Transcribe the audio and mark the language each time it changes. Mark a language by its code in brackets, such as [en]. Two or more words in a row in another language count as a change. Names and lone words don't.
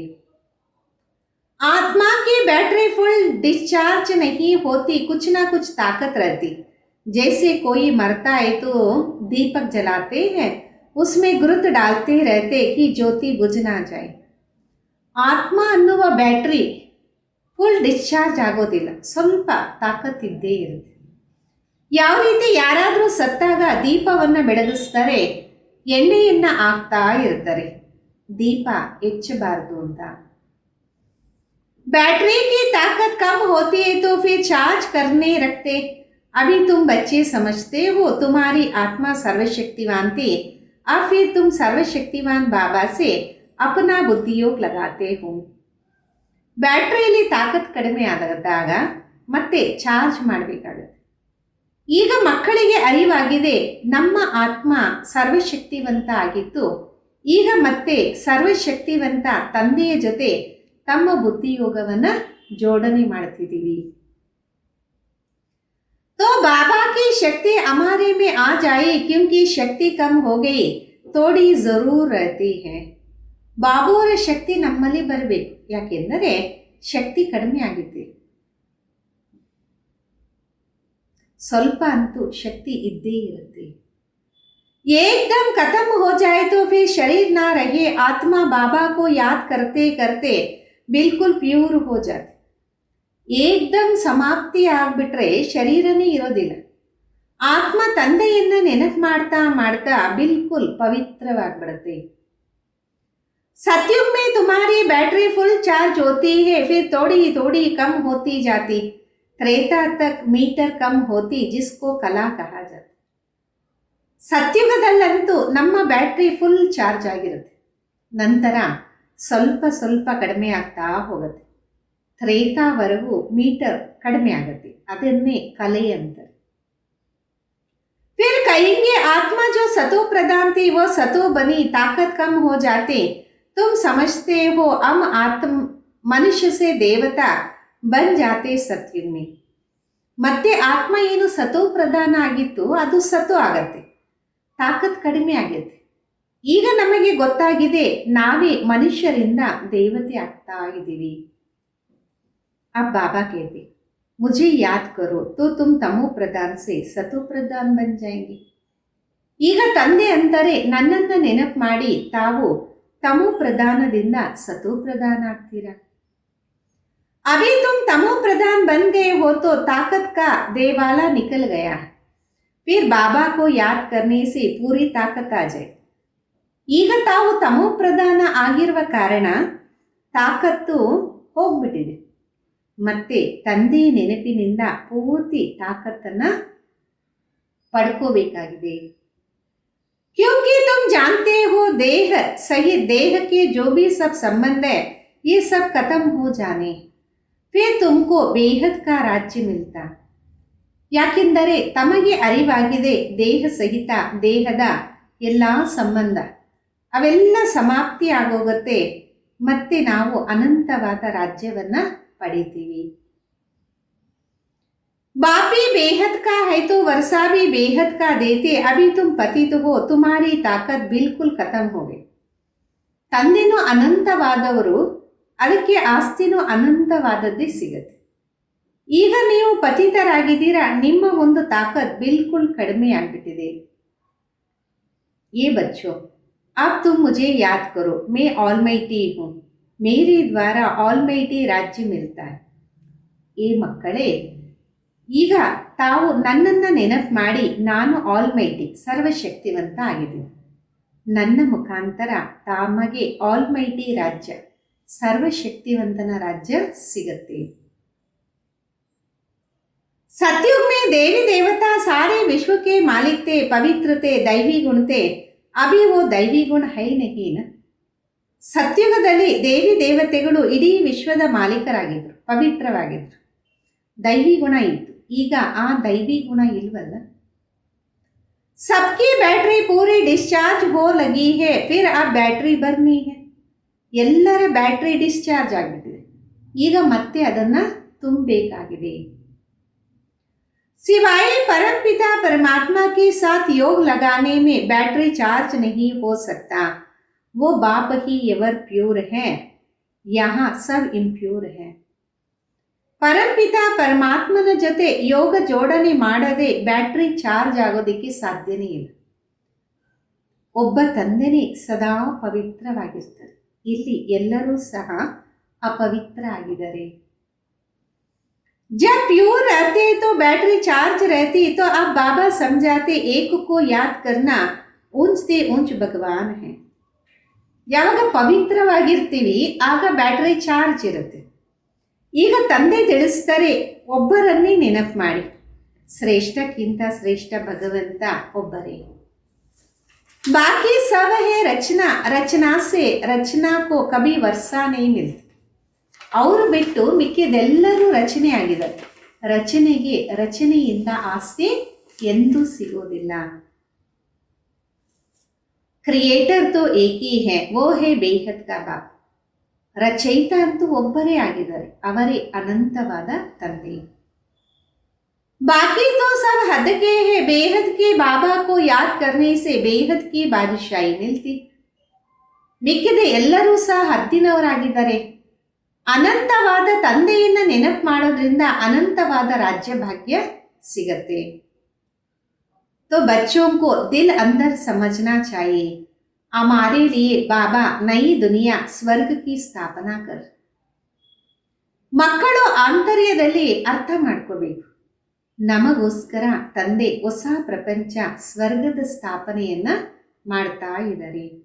[hi] आत्मा की [en] battery full discharge [hi] नहीं होती, कुछ ना कुछ ताकत रहती. जैसे कोई मरता है तो दीपक जलाते हैं, उसमें गुरुत डालते रहते कि ज्योति बुझ ना जाए. [kn] ಆತ್ಮ ಅನ್ನುವ [en] battery full discharge [kn] ಆಗೋದಿಲ್ಲ, ಸ್ವಲ್ಪ ತಾಕತ್ತಿದ್ದೇ ಇರುತ್ತೆ. ಯಾವ ರೀತಿ ಯಾರಾದರೂ ಸತ್ತಾಗ ದೀಪವನ್ನು ಬೆಳಗಿಸ್ತಾರೆ, ಎಣ್ಣೆಯನ್ನು ಹಾಕ್ತಾ ಇರ್ತಾರೆ, ದೀಪ ಹೆಚ್ಚಬಾರದು ಅಂತ. [hi] बैटरी की ताकत कम होती है तो फिर चार्ज करने रखते. अभी तुम बच्चे समझते हो तुम्हारी आत्मा सर्वशक्तिवान थी, अब फिर तुम सर्वशक्तिवान बाबा से अपना बुद्धियोग लगाते हो. [kn] ಬ್ಯಾಟ್ರಿಯಲ್ಲಿ ತಾಕತ್ ಕಡಿಮೆ ಆದಾಗ ಮತ್ತೆ ಚಾರ್ಜ್ ಮಾಡಬೇಕಾಗುತ್ತೆ. ಈಗ ಮಕ್ಕಳಿಗೆ ಅರಿವಾಗಿದೆ, ನಮ್ಮ ಆತ್ಮ ಸರ್ವಶಕ್ತಿವಂತ ಆಗಿತ್ತು, ಈಗ ಮತ್ತೆ ಸರ್ವಶಕ್ತಿವಂತ ತಂದೆಯ ಜೊತೆ ತಮ್ಮ ಬುದ್ಧಿಯೋಗವನ್ನು ಜೋಡಣೆ ಮಾಡ್ತಿದ್ದೀವಿ. [hi] तो बाबा की शक्ति हमारे में आ जाए, क्योंकि शक्ति कम हो गई, थोड़ी जरूर रहती है. [kn] ಬಾಬುವರ ಶಕ್ತಿ ನಮ್ಮಲ್ಲಿ ಬರಬೇಕು. ಯಾಕೆಂದರೆ ಶಕ್ತಿ ಕಡಿಮೆ ಆಗಿದೆ. ಸ್ವಲ್ಪ ಅಂತೂ ಶಕ್ತಿ ಇದ್ದೇ ಇರುತ್ತೆ. [hi] एकदम खत्म हो जाए तो फिर शरीर ना रहे. आत्मा बाबा को याद करते करते बिल्कुल प्यूर हो जाते. [kn] एकदम ಸಮಾಪ್ತಿ ಆಗ್ಬಿಟ್ರೆ ಶರೀರನೇ ಇರೋದಿಲ್ಲ. ಆತ್ಮ ತಂದೆಯನ್ನ ನೆನಪು ಮಾಡ್ತಾ ಮಾಡ್ತಾ ಬಿಲ್ಕುಲ್ ಪವಿತ್ರವಾಗ್ಬಿಡುತ್ತೆ. [hi] सतयुग में तुम्हारी [en] battery full charge [hi] होती है, फिर थोड़ी थोड़ी कम होती जाती. त्रेता तक मीटर कम होती, जिसको कला कहा जाता. [kn] ಸತ್ಯುಗದಲ್ಲಂತೂ ನಮ್ಮ [en] battery full charge [kn] ಆಗಿರುತ್ತೆ. ನಂತರ ಸ್ವಲ್ಪ ಸ್ವಲ್ಪ ಕಡಿಮೆ ಆಗ್ತಾ ಹೋಗುತ್ತೆ. ತ್ರೇತಾವರೆಗೂ ಮೀಟರ್ ಕಡಿಮೆ ಆಗುತ್ತೆ. ಅದನ್ನೇ ಕಲೆ ಅಂತಾರೆ. [hi] फिर कहेंगे आत्मा जो सतो प्रधान थी वो सतो बनी, ताकत कम हो जाते. तुम समझते हो हम आत्म मनुष्य से देवता बन जाते सत्युग में. [kn] ಮತ್ತೆ ಆತ್ಮ ಏನು ಸತೋ ಪ್ರಧಾನ ಆಗಿತ್ತು ಅದು ಸತು ಆಗತ್ತೆ, ತಾಕತ್ ಕಡಿಮೆ ಆಗತ್ತೆ. ಈಗ ನಮಗೆ ಗೊತ್ತಾಗಿದೆ ನಾವೇ ಮನುಷ್ಯರಿಂದ ದೇವತೆ ಆಗ್ತಾ ಇದ್ದೀವಿ. [hi] अब बाबा कहते मुझे याद करो तो तुम तमो प्रधान से सतो प्रधान बन जाएंगे. [kn] ಈಗ ತಂದೆ ಅಂತಾರೆ ನನ್ನನ್ನು ನೆನಪು ಮಾಡಿ ತಾವು ತಮೋ ಪ್ರಧಾನದಿಂದ ಸತೋ ಪ್ರಧಾನ ಆಗ್ತೀರಾ. [hi] अभी तुम तमो प्रधान बन गए हो तो ताकत का देवाला निकल गया, फिर बाबा को याद करने से पूरी ताकत आ जाए. [kn] ಈಗ ತಾವು ತಮೋ ಪ್ರಧಾನ ಆಗಿರುವ ಕಾರಣ ತಾಕತ್ತು ಹೋಗ್ಬಿಟ್ಟಿದೆ. ಮತ್ತೆ ತಂದೆಯ ನೆನಪಿನಿಂದ ಪೂರ್ತಿ ತಾಕತ್ತನ್ನು ಪಡ್ಕೋಬೇಕಾಗಿದೆ. [hi] क्योंकि तुम जानते हो देह सहित देह के जो भी सब संबंध है ये सब खत्म हो जाने, फिर तुमको बेहद का राज्य मिलता. [kn] ಯಾಕೆಂದರೆ ತಮಗೆ ಅರಿವಾಗಿದೆ ದೇಹ ಸಹಿತ ದೇಹದ ಎಲ್ಲ ಸಂಬಂಧ ಅವೆಲ್ಲ ಸಮಾಪ್ತಿ ಆಗೋಗುತ್ತೆ. ಮತ್ತೆ ನಾವು ಅನಂತವಾದ ರಾಜ್ಯವನ್ನ ಪಡಿತೀವಿ. [hi] बापी बेहद का है तो वर्षा भी बेहद का देते. अभी तुम पतित हो, तुम्हारी ताकत बिल्कुल खत्म हो गई. [kn] ತಂದೆನೂ ಅನಂತವಾದವರು, ಅದಕ್ಕೆ ಆಸ್ತಿನೂ ಅನಂತವಾದದ್ದೇ ಸಿಗುತ್ತೆ. ಈಗ ನೀವು ಪತಿತರಾಗಿದ್ದೀರಾ, ನಿಮ್ಮ ಒಂದು ತಾಕತ್ ಬಿಲ್ಕುಲ್ ಕಡಿಮೆ ಆಗ್ಬಿಟ್ಟಿದೆ. [hi] ये बच्चों अब तुम मुझे याद करो, मैं ऑलमाइटी हूँ, मेरे द्वारा ऑलमाइटी राज्य मिलता है. [kn] ये ಮಕ್ಕಳೇ ಈಗ ತಾವು ನನ್ನನ್ನು ನೆನಪು ಮಾಡಿ ನಾನು ಆಲ್ಮೈಟಿ ಸರ್ವಶಕ್ತಿವಂತ ಆಗಿದ್ದೀನಿ. ನನ್ನ ಮುಖಾಂತರ ತಮಗೆ ಆಲ್ಮೈಟಿ ರಾಜ್ಯ ಸರ್ವಶಕ್ತಿವಂತನ ರಾಜ್ಯ ಸಿಗತ್ತೆ. [hi] सतयुग में देवी देवता सारे विश्व के मालिक थे, पवित्र थे, दैवी गुण थे. अभी वो दैवी गुण है नहीं ना. [kn] ಸತ್ಯುಗದಲ್ಲಿ ದೇವಿ ದೇವತೆಗಳು ಇಡೀ ವಿಶ್ವದ ಮಾಲೀಕರಾಗಿದ್ದರು, ಪವಿತ್ರವಾಗಿದ್ದರು, ದೈವಿ ಗುಣ ಇತ್ತು. ಈಗ ಆ ದೈವಿ ಗುಣ ಇಲ್ವಲ್ಲ. [hi] सबकी बैटरी पूरी डिस्चार्ज हो लगी है, फिर अब बैटरी भरनी है. [kn] ಎಲ್ಲರ [en] battery discharge [kn] ಆಗಿಬಿಟ್ಟಿದೆ, ಈಗ ಮತ್ತೆ ಅದನ್ನು ತುಂಬಬೇಕಾಗಿದೆ. [hi] सिवाय परमपिता परमात्मा के साथ योग लगाने में [en] battery charge [hi] नहीं हो सकता. वो बाप ही [en] ever pure [hi] है, यहाँ सब इम्प्योर है. [kn] ಪರಂಪಿತ ಪರಮಾತ್ಮನ ಜೊತೆ ಯೋಗ ಜೋಡಣೆ ಮಾಡದೆ [en] battery charge [kn] ಆಗೋದಕ್ಕೆ ಸಾಧ್ಯನೇ ಇಲ್ಲ. ಒಬ್ಬ ತಂದೆನೇ ಸದಾ ಪವಿತ್ರವಾಗಿರ್ತಾರೆ, ಇಲ್ಲಿ ಎಲ್ಲರೂ ಸಹ ಅಪವಿತ್ರ ಆಗಿದ್ದಾರೆ. [hi] जब प्योर रहते तो [en] battery charge [hi] रहती, तो अब बाबा समझाते एक को याद करना ऊंच से ऊंच भगवान है. [kn] ಯಾವಾಗ ಪವಿತ್ರವಾಗಿರ್ತೀವಿ ಆಗ [en] battery charge [kn] ಇರುತ್ತೆ. ಈಗ ತಂದೆ ತಿಳಿಸ್ತಾರೆ ಒಬ್ಬರನ್ನೇ ನೆನಪು ಮಾಡಿ, ಶ್ರೇಷ್ಠಕ್ಕಿಂತ ಶ್ರೇಷ್ಠ ಭಗವಂತ ಒಬ್ಬರೇ. [hi] ಬಾಕಿ सब है रचना, रचना से रचना को कभी वर्षा नहीं मिलती. [kn] ಅವರು ಬಿಟ್ಟು ಮಿಕ್ಕಿದೆಲ್ಲರೂ ರಚನೆ ಆಗಿದ್ದಾರೆ, ರಚನೆಗೆ ರಚನೆಯಿಂದ ಆಸ್ತಿ ಎಂದೂ ಸಿಗೋದಿಲ್ಲ. [hi] क्रिएटर तो एकी है, वो है बेहद का बाप. [kn] ರಚಯಿತ ಅಂತೂ ಒಬ್ಬರೇ ಆಗಿದ್ದಾರೆ, ಅವರೇ ಅನಂತವಾದ ತಂದೆ. [hi] बाकी तो सब हद के है, बेहद के बाबा को याद करने से बेहद की ಬಾದುಷಾಯಿ मिलती. [kn] ಮಿಕ್ಕಿದ ಎಲ್ಲರೂ ಸಹ ಹದ್ದಿನವರಾಗಿದ್ದಾರೆ. ಅನಂತವಾದ ತಂದೆಯನ್ನ ನೆನಪು ಮಾಡೋದ್ರಿಂದ ಅನಂತವಾದ ರಾಜ್ಯ ಭಾಗ್ಯ ಸಿಗತ್ತೆ. [hi] तो बच्चों को दिल अंदर समझना चाहिए, हमारे लिए बाबा नई दुनिया स्वर्ग की ಸ್ಥಾಪನಾ कर. [kn] ಮಕ್ಕಳು ಆಂತರ್ಯದಲ್ಲಿ ಅರ್ಥ ಮಾಡ್ಕೋಬೇಕು, ನಮಗೋಸ್ಕರ ತಂದೆ ಹೊಸ ಪ್ರಪಂಚ ಸ್ವರ್ಗದ ಸ್ಥಾಪನೆಯನ್ನ ಮಾಡ್ತಾ ಇದ್ದಾರೆ.